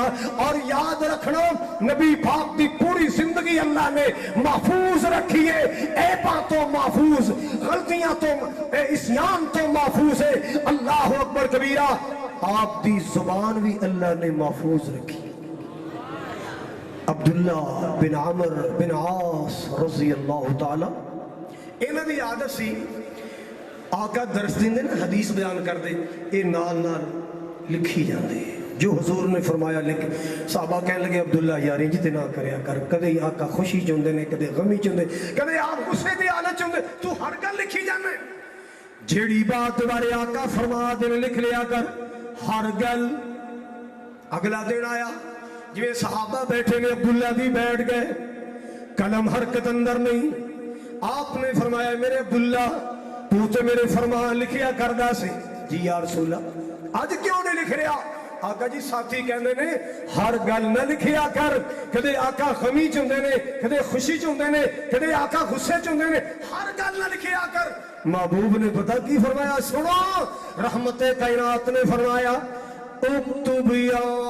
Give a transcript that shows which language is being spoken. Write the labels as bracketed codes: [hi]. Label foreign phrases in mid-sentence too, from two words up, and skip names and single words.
[pa] اور یاد رکھنا نبی پاک دی پوری زندگی اللہ نے محفوظ رکھی ہے، عیباں تو محفوظ، غلطیاں تو عصیان تو محفوظ ہے، [ar] اللہ اکبر کبیرہ۔ [pa] آپ دی زبان بھی اللہ نے محفوظ رکھی۔ عبداللہ بن عمر بن عاص [ar] رضی اللہ تعالی، [pa] انہاں دی عادت سی آقا درس دیندے نا حدیث بیان کر دے اے نال نال لکھی جاندے جو حضور نے فرمایا لکھ صحابہ کہنے لگے عبداللہ یار انج تے نہ کریا کر کدے آقا خوشی چوندے نے کدے غمی چوندے کدے آپ غصے دی حالت چوندے تو ہر گل لکھی جانے جیڑی بات بارے آقا فرما دے لکھ لیا کر ہر گل اگلا دن آیا جو صحابہ بیٹھے نے عبداللہ بھی بیٹھ گئے قلم حرکت اندر نہیں آپ نے فرمایا میرے عبداللہ تو تے میرے فرمان لکھیا کردہ سے جی [ar] یا رسول اللہ [pa] آج کیوں نہیں لکھ رہا آقا جی ساتھی کہندے نے ہر گل نہ لکھیا کر کدے آقا غمی چوندے نے کدے خوشی چوندے نے کدے آقا غصے چوندے نے ہر گل نہ لکھیا کر محبوب نے پتہ کی فرمایا سنو رحمت کائنات نے فرمایا [ar] اکتب یا